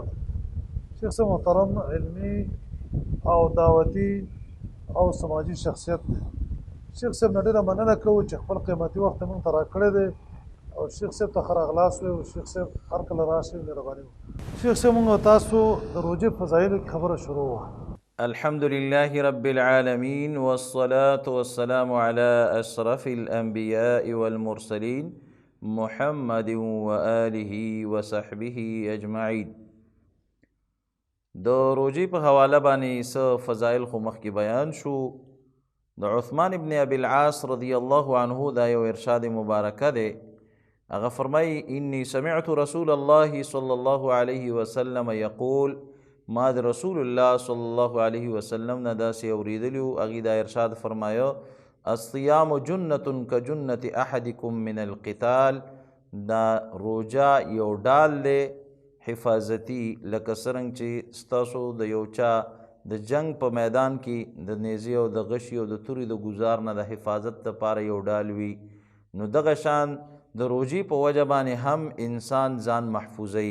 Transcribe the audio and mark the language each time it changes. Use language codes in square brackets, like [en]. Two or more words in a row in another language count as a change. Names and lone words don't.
[ps] شیخ صاحب محترم علمي او دعوتي او سماجي شخصیت دی. شیخ صاحب نه ډېره مننه کوو چې خپل قیمتي وخت موږ ته راکړی دی او شیخ صاحب ته ښه راغلاست وی او شیخ صاحب هر کله راشئ مهرباني وکړئ. شیخ صاحب موږ تاسو د روژې فضایلو کې خبره شروع وه. [ar] الحمد لله رب العالمين والصلاة والسلام على أشرف الأنبياء والمرسلين محمد وآله وصحبه أجمعين. [ps] د روجی په حواله باندې څه فضایل خو مخکې بیان شو. د عثمان ابن ابي العاص [ar] رضی الله عنه [ps] دا یو ارشاد مبارکه دی. هغه فرمایي [ar] اني سمعت رسول الله صلى الله عليه وسلم يقول [ps] ما د رسول الله [ar] صلی الله علیه وسلم [ps] نه داسې اورېدلي وو. هغې دا ارشاد فرمایه [ar] الصیام جنة کجنة احدکم من القتال. [ps] دا روجا یو ډال دی حفاظتي، لکه څرنګه چې ستاسو د یو چا د جنگ په میدان کې د نیزې او د غشي او د تورې د ګزار نه د حفاظت دپاره یو ډال وي، نو دغه شان د روجې په وجه باندې هم انسان ځان محفوظوي.